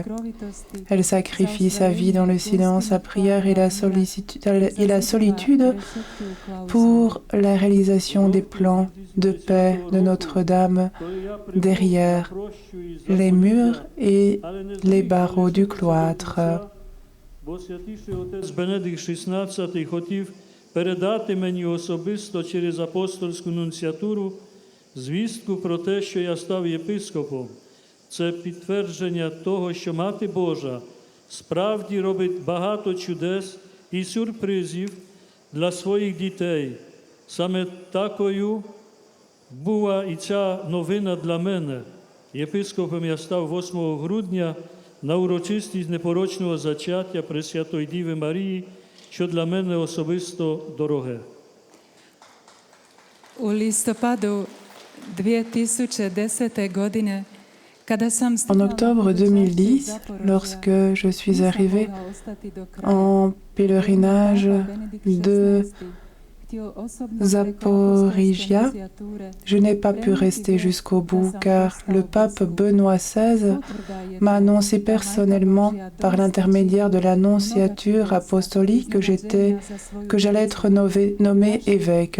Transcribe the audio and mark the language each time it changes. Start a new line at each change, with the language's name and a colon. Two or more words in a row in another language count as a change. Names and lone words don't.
French: Elle sacrifie sa vie dans le silence, la prière et la solitude pour la réalisation des plans de paix de Notre-Dame derrière les murs et les barreaux du cloître.
Ukrainian: Бо святіший отець Бенедикт XVI хотів передати мені особисто через апостольську нунціатуру звістку про те, що я став єпископом. Це підтвердження того, що Мати Божа справді робить багато чудес і сюрпризів для своїх дітей. Саме такою була і ця новина для мене. Єпископом я став 8 грудня на урочистість непорочного зачаття Пресвятої Діви Марії, що для мене особисто дороге.
Croatian: U listopadu 2010. godine, kada sam
French: En octobre 2010, lorsque je suis arrivée en pèlerinage de Zaporizhia, je n'ai pas pu rester jusqu'au bout car le pape Benoît XVI m'a annoncé personnellement par l'intermédiaire de l'annonciature apostolique que j'allais être nommé évêque.